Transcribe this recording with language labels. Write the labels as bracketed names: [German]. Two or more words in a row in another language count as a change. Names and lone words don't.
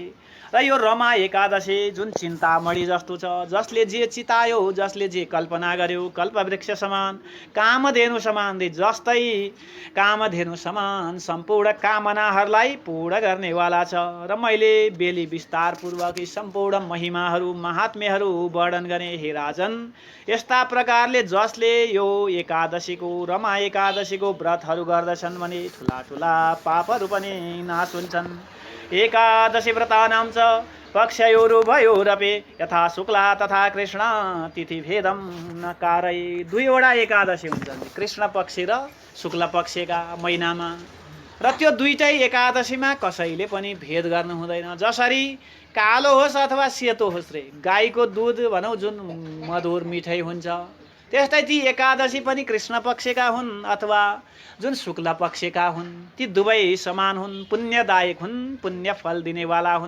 [Nepali] र यो रमा एकादशी जुन चिन्तामणि जस्तो छ, जसले जे चितायो, जसले जे कल्पना गर्यो, कल्पवृक्ष समान, कामधेनु समान, जस्तै कामधेनु समान सम्पूर्ण कामनाहरूलाई पूर्ण गर्नेवाला छ। र मैले बेली विस्तारपूर्वक सम्पूर्ण महिमाहरू महात्म्यहरू वर्णन गरेँ हे राजन। यस्ता प्रकारले जसले यो एकादशीको रमा एकादशीको व्रतहरू गर्दछन् भने ठुला ठुला पापहरू पनि नाश हुन्छन्। [Sanskrit] एकादशी व्रतानां च पक्षयोरुभयोरपि यथा शुक्ला तथा कृष्ण तिथि भेदम न कारय। [Nepali] दुईवटा एकादशी हुन्छन्, कृष्ण पक्ष र शुक्ल पक्षका महिनामा र त्यो दुईटै एकादशीमा कसैले पनि भेद गर्नु हुँदैन। जसरी कालो होस् अथवा सेतो होस् रे, गाईको दुध भनौँ जुन मधुर मिठै हुन्छ, त्यस्तै ती एकादशी पनि कृष्ण पक्षका हुन् अथवा जुन शुक्ल पक्षका हुन्, ती दुवै समान हुन्, पुण्यदायक हुन्, पुण्य फल दिनेवाला हुन्।